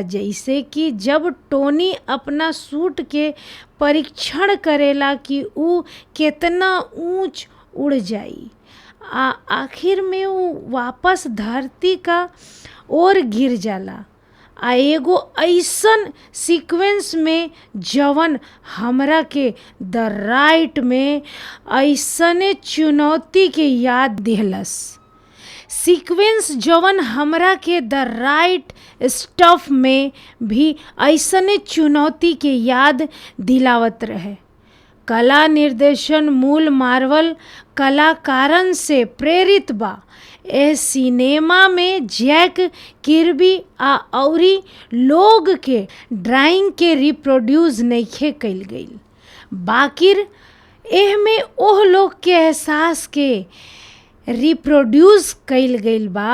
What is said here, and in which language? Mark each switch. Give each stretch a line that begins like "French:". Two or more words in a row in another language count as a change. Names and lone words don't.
Bhojpuri: जैसे कि जब टोनी अपना सूट के परीक्षण करेला कि ऊ केतना ऊंच उड़ जाई आखिर में ऊ वापस धरती का ओर गिर जाला। एगो ऐसन सीक्वेंस में जवन हमरा के द राइट में ऐसने चुनौती के याद दिहलस। सीक्वेंस जवन हमरा के द राइट स्टफ में भी ऐसने चुनौती के याद दिलावत रहे। कला निर्देशन मूल मार्वल कलाकारन से प्रेरित बा। ए सिनेमा में जैक किर्बी अउरी लोग के ड्राइंग के रिप्रोड्यूस नइखे कइल गइल, बाकिर एह में ओह लोग के एहसास के रिप्रोड्यूस कइल गइल बा।